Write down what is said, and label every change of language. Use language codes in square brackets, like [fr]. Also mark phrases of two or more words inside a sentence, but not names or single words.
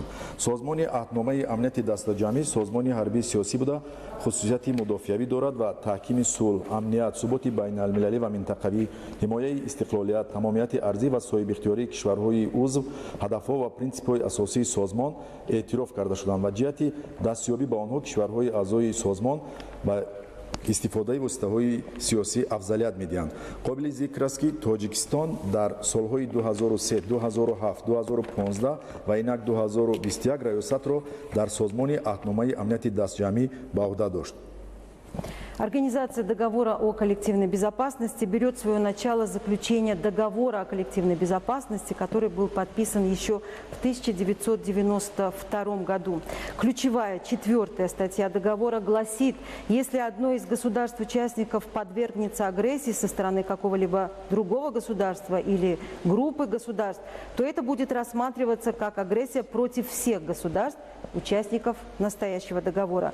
[tg] Созмони аҳдномаи амнияти дастҷамъӣ созмони ҳарбии сиёсӣ буда хусусияти мудофиавӣ дорад ва таҳкими сулҳ, амният, суботи байналмилалӣ ва минтақавӣ, ҳимояи истиқлолият, тамомияти арзӣ ва соҳибихтиёрии кишварҳои узв, ҳадафҳо ва принсипҳои асосии созмон эътироф карда шуданд ва ҷиҳати дастёбӣ ба онҳо кишварҳои аъзои созмон ба истифодаи воситаҳои сиёсӣ афзалият медиҳанд. қобили зикр аст ки Тоҷикистон дар солҳои 2003, 2007, 2015 ва инак 2021 раёсатро дар созмони аҳдномаи амнияти дастҷамъӣ ба уҳда дошт. [ru] Организация договора о коллективной безопасности берет свое начало с заключения договора о коллективной безопасности, который был подписан еще в 1992 году. Ключевая 4-я статья договора гласит, если одно из государств-участников подвергнется агрессии со стороны какого-либо другого государства или группы государств, то это будет рассматриваться как агрессия против всех государств, участников настоящего договора.